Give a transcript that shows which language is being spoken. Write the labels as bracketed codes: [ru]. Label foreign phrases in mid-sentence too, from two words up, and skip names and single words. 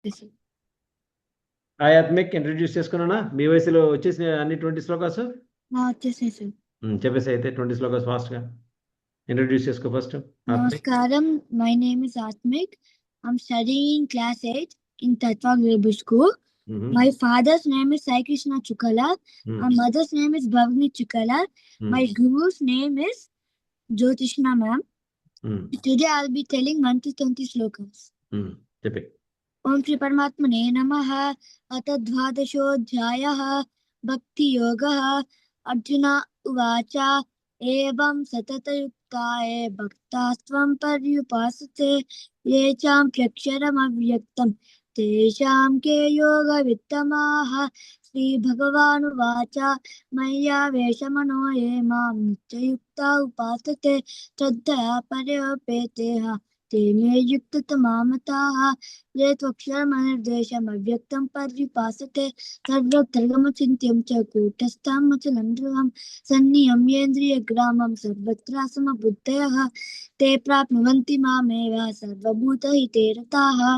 [te] ఆధ్యాత్మిక్ ఇంట్రడ్యూస్ చేసుకున్నానా మీ వయసులో వచ్చేసిన అన్ని 20 శ్లోకాస్ చెప్పేసి అయితే 20 శ్లోకాస్ ఫాస్ట్ గా ఇంట్రడ్యూస్ చేసుకో ఫస్ట్. [en] Namaskaram, my name is Atmik. I'm studying in class 8 in Tatva Global School. My father's name is Sai Krishna Chukala. My mother's name is Bhavani Chukala. My guru's name is Jyotishna ma'am. Today I'll be telling 1 to 20 slokas. [te] చెప్పే. [sa] ఓం శ్రీ పరమాత్మనే నమః. అత ద్వాదశోऽధ్యాయః భక్తి యోగః. అర్జున ఉవాచ ఏవం సతతయుక్తాయే భక్తాస్త్వం పర్యుపాసతే ఏ చాప్యక్షరమవ్యక్తం తేషాం కే యోగ విత్తమాః. శ్రీ భగవానువాచ మయ్యావేశమనో ఏ మాం నిత్యయుక్తా ఉపాసతే శ్రద్ధయా పర్యోపేతేః ते मे युक्ततमामताः. ये त्वक्षरमनिर्देशमव्यक्तं पर्युपासते सर्वत्रगमचिन्त्यं च कूटस्थं मचलं ध्रुवं सन्नियम्येन्द्रियग्रामं सर्वत्रासमबुद्धयः ते प्राप्नुवन्ति मामेव सर्वभूतहिते रताः.